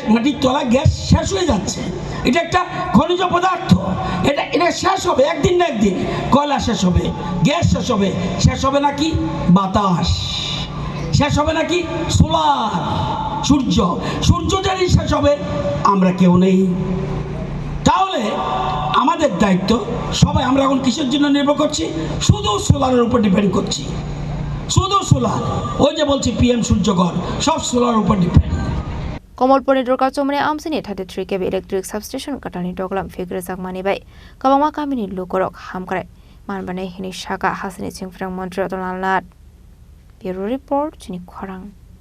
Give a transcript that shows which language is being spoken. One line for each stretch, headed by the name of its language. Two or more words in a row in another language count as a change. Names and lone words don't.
Bangla: মাটির তলা গ্যাস শেষ হয়ে যাচ্ছে এটা একটা খনিজ পদার্থ এটা শেষ হবে একদিন না একদিন কয়লা শেষ হবে গ্যাস শেষ হবে নাকি বাতাস শেষ হবে নাকি সোলার সূর্য যদি শেষ হবে আমরা কেউ নেই তাহলে আমাদের দায়িত্ব সবাই আমরা এখন কিসের জন্য নির্ভর করছি শুধু সোলারের উপর ডিপেন্ড করছি শুধু সোলার ওই যে বলছি পিএম সূর্যকর সব সোলারের উপর ডিপেন্ড
Kok Borok: Komalponi Durga Chomni Amsaini 33 kV
English: electric substation
Kok Borok: katalni doglam figure zakmani bai kabangma kamini lukorok hamkare manbane hini shaka hasini chingfrang montri Ratanlal Nath Bureau Report Chini Khwarang